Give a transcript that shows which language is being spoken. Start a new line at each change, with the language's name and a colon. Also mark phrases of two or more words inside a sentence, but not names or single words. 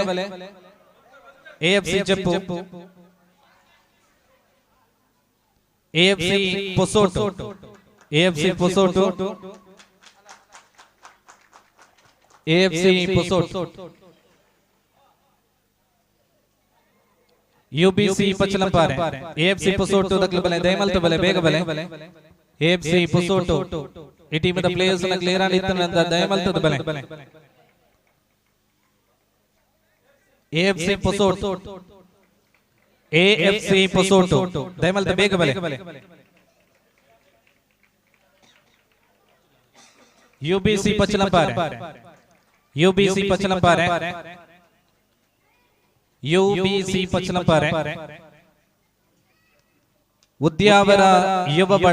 Tulu: AFC ಜಿಪ್ಪು, AFC ಪೊಸೋಟು, AFC ಪೊಸೋಟು, UBC ಪಚ್ಚಲಂಪಾರೆ, AFC ಪೊಸೋಟು ದಕ್ಲು ಬಲೆ, ದಯಮಲ್ತು ಬಲೆ, ಬೇಗ ಬಲೆ. AFC ಪೊಸೋಟು ಈ ಟೀಮದ ಪ್ಲೇಯರ್ಸ್ ನ ಕ್ಲಿಯರ್ ಆಗಿ ಇತ್ತಂತ ದಯಮಲ್ತದ ಬಲೆ. AFC ಪೊಸೋಟು, AFC ಪೊಸೋಟು ದಯಮಲ್ತ ಬೇಗ ಬಲೆ. UBC ಪಚ್ಚಲಂಪಾರೆ, UBC ಪಚ್ಚಲಂಪಾರೆ, UBC ಪಚ್ಚಲಂಪಾರೆ, ಉದ್ಯಾವರ ಯುವ